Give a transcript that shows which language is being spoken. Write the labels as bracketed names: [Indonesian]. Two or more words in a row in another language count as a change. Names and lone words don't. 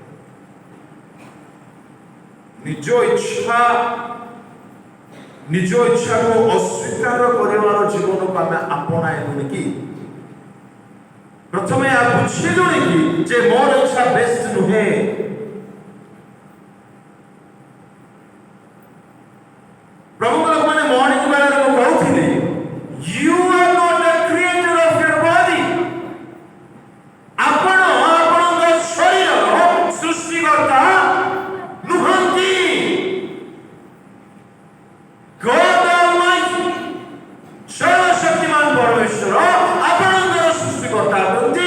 [Odia] ନିଜ ଇଚ୍ଛାକୁ ଅସ୍ୱୀକାର କରିବାର ଜୀବନକୁ ଆମେ ଆପଣାଇଲୁଣି କି? ପ୍ରଥମେ ବୁଝିଲୁଣି କି ଯେ ମୋର ଇଚ୍ଛା ବେଷ୍ଟ ନୁହେଁ? ପ୍ରଭୁଙ୍କ ଲୋକମାନେ ମର୍ଣ୍ଣିଂ ବେଳାରେ ମୁଁ କହୁଥିଲି, [English] you are not the creator of your body. [Odia] ଆପଣ ଆପଣଙ୍କ ଶରୀରର ସୃଷ୍ଟିକର୍ତ୍ତା ନୁହନ୍ତି। [English] God Almighty, [Odia] ସର୍ବଶକ୍ତିମାନ ପରମେଶ୍ୱର ଆପଣଙ୍କର ସୃଷ୍ଟିକର୍ତ୍ତା ଅଟନ୍ତି।